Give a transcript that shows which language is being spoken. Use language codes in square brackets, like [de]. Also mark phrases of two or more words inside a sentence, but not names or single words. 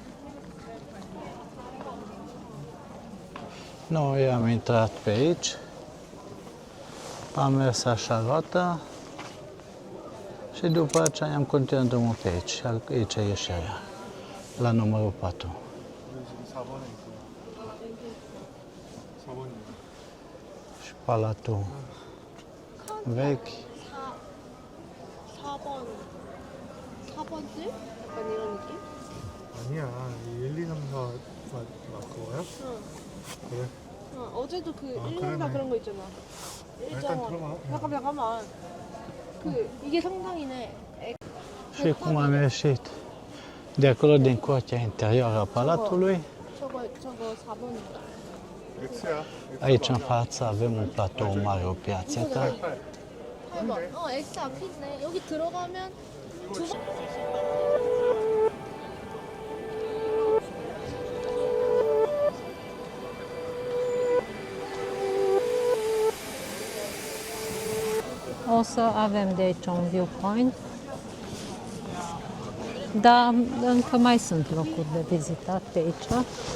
[ro] Noi am intrat pe aici, am mers așa roată și după aceea am continuat drumul pe aici. Aici e ieșirea, la numărul 4. Și palatul vechi. [ko] 4번 4번째? 약간 이런 느낌? 아니야, 1, 2, 3, 4 그거야? 응. 그래? 응. 어제도 그 아, 1, 2, 3, 4 그러네. 그런 거 있잖아. 일단 들어가. 잠깐만. 그 이게 성당이네. [ro] Și cum am ieșit de acolo din curtea interioară a palatului, [ko] 저거 4번이다. X야. [ro] aici în față avem un platou mare, o piațetă. [ko] 8번. X 앞에 있네. 여기 들어가면 두 번. [ro] O să avem de aici un viewpoint. Dar încă mai sunt locuri de vizitat pe aici.